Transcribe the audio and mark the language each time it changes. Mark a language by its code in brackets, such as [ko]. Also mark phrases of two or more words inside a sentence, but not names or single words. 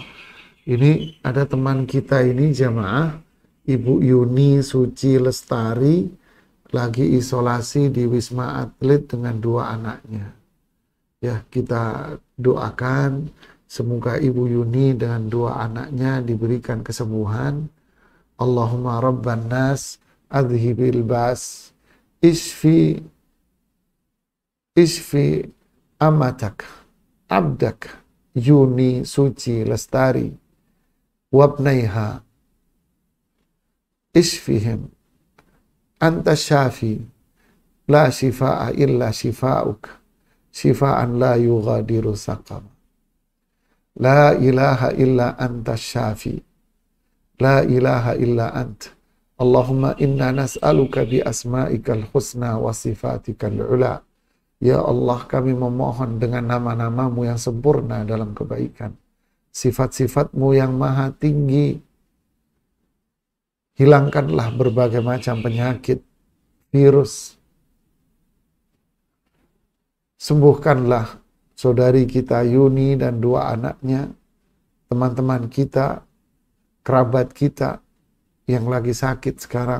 [id] Ini ada teman kita ini, jamaah, Ibu Yuni Suci Lestari, lagi isolasi di Wisma Atlet dengan 2 anaknya. Ya, kita doakan semoga Ibu Yuni dengan 2 anaknya diberikan kesembuhan. [ar] اللهم رب الناس أذهب البأس اشف أمتك عبدك Yuni Suci Lestari وابنيها اشفهم أنت الشافي لا شفاء إلا شفاؤك شفاء لا يغادر سقما لا إله إلا أنت الشافي لا إله إلا أنت. اللهم إنا نسألك بأسمائك الحسنى وصفاتك العلى. [id] Ya Allah, kami memohon dengan nama-namamu yang sempurna dalam kebaikan, sifat-sifatmu yang maha tinggi. Hilangkanlah berbagai macam penyakit, virus. Sembuhkanlah saudari kita Yuni dan 2 anaknya, teman-teman kita, kerabat kita yang lagi sakit sekarang.